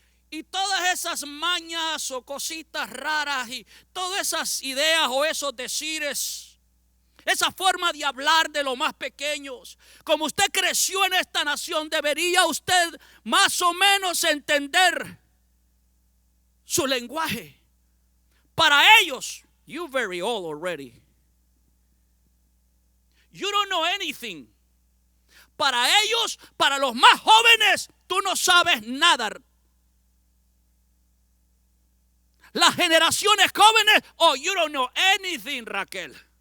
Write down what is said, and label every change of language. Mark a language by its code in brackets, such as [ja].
[es] Y todas esas mañas o cositas raras y todas esas ideas o esos decires, esa forma de hablar de los más pequeños, como usted creció en esta nación, debería usted más o menos entender su lenguaje. Para ellos, [en] you're very old already. You don't know anything. [es] Para ellos, para los más jóvenes, tú no sabes nada. Las generaciones jóvenes, [en] oh, you don't know anything, Raquel.